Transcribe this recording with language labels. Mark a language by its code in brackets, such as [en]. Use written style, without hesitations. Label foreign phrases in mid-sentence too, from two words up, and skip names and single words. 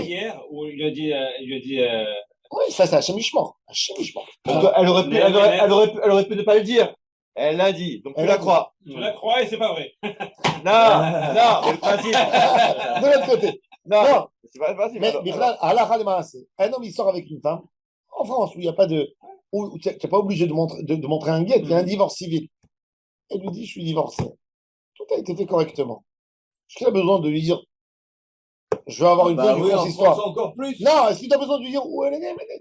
[fr] cas hier où il lui a dit Oui, ça, c'est un chemichement. Un chemichement. Parce qu'elle aurait pu, elle aurait pu ne pas le dire. Elle l'a dit, donc tu Elle la a dit. crois. tu la crois et c'est pas vrai. Non, mais le principe. De l'autre côté. Non, Non, c'est pas le principe. mais alors. [he] בכלל, הלכה למעשה. [fr] Un homme, il sort avec une femme. En France, où il n'y a pas de. Où tu n'es pas obligé de montrer un guet, il y a un divorce civil. Elle lui dit, je suis divorcé. Tout a été fait correctement. Est-ce qu'il a besoin de lui dire, je veux avoir une Bah femme du oui, en France consistoire? encore plus. Non, est-ce qu'il a besoin de lui dire où elle est née, Ménette?